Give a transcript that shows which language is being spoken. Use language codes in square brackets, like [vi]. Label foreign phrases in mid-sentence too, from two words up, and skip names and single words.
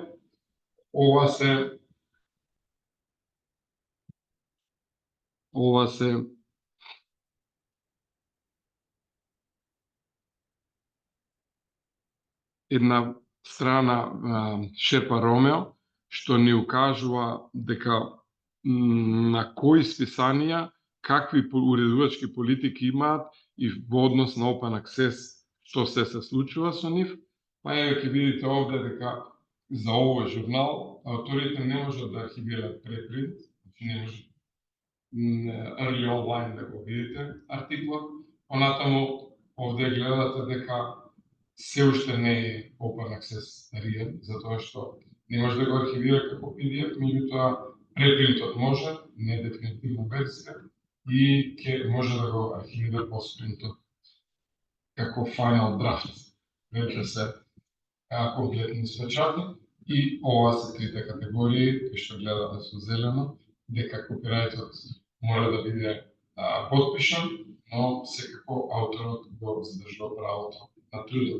[mk] Ова се една страна Шерпа Ромео, што ни укажува дека на кои списанија какви уредувачки политики имаат и во однос на [en] Open Access [mk] што се случува со нив. Па еве ќе видите овде дека за овој журнал авторите не можат да архивираат препринт, значи не може [en] early online [mk] да го видите артиклот. Понатаму овде гледате дека се уште не е [en] Open Access real, [mk] затоа што не може да го архивира како PDF, меѓутоа препринтот може, не е дефинитивна верзија, и ќе може да го архивира постпринтот како [en] final draft. [mk] Веќе се комплетни испечати и ова се трите категории кои што гледаме со зелено, дека копирајтот мора да биде подпишан, но секако авторот го задржува правото на трудот.